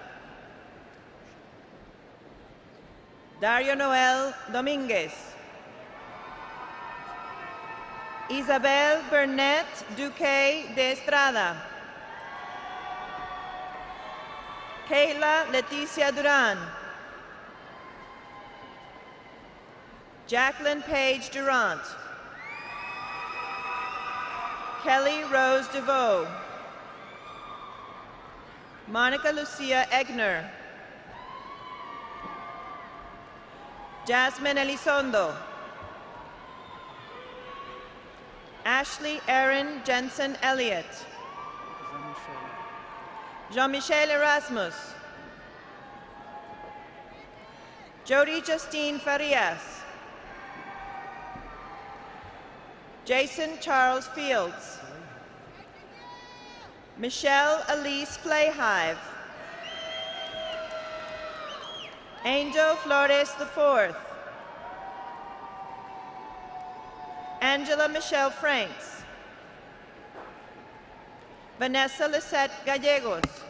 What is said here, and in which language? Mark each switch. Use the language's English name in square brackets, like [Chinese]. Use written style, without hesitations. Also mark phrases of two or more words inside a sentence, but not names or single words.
[English] Dario Noel Dominguez, Isabel Burnett Duque de Estrada, Kayla Leticia Duran, Jacqueline Page Durant, Kelly Rose DeVoe, Monica Lucia Egner. Jasmine Elizondo. Ashley Erin Jensen Elliott. Jean-Michel Erasmus. Jody Justine Farias. Jason Charles Fields. Michelle Elise Playhive. Angel Flores IV. Angela Michelle Franks. Vanessa Lisette Gallegos.